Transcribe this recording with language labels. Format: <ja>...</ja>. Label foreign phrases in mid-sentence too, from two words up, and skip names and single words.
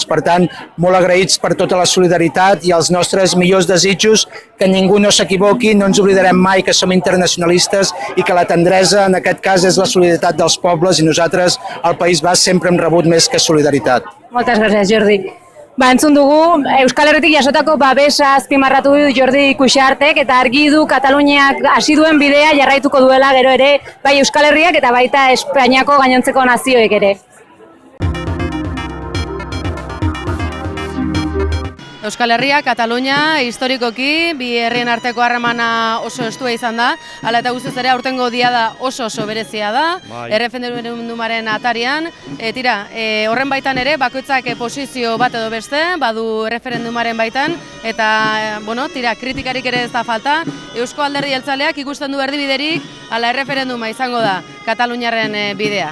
<ca>Per tant, molt agraïts per tota la solidaritat i els nostres millors desitjos, que ningú no s'equivoqui, no ens oblidarem mai que som internacionalistes i que la tendresa en aquest cas és la solidaritat dels pobles i nosaltres al País Basc sempre hem rebut més que solidaritat. Moltes gràcies, Jordi.</ca> <eu>Entzun dugu, Euskal Herritik jasotako babesa azpimarratu du Jordi Cuixartek eta argi du Kataluniak hasi duen bidea jarraituko duela gero ere bai Euskal Herriak eta baita Espainiako gainontzeko nazioek ere. Euskal Herria, Katalunia, historikoki, bi herrien arteko harremana oso estua izan da, hala eta guztiz ere aurtengo diada oso berezia da, erreferendumaren atarian, horren baitan ere, bakoitzak posizio bat edo beste, badu erreferendumaren baitan, eta, kritikarik ere ez da falta, Eusko Alderdi Jeltzaleak ikusten du erdibiderik, hala erreferenduma izango da, Kataluniaren bidea.</eu>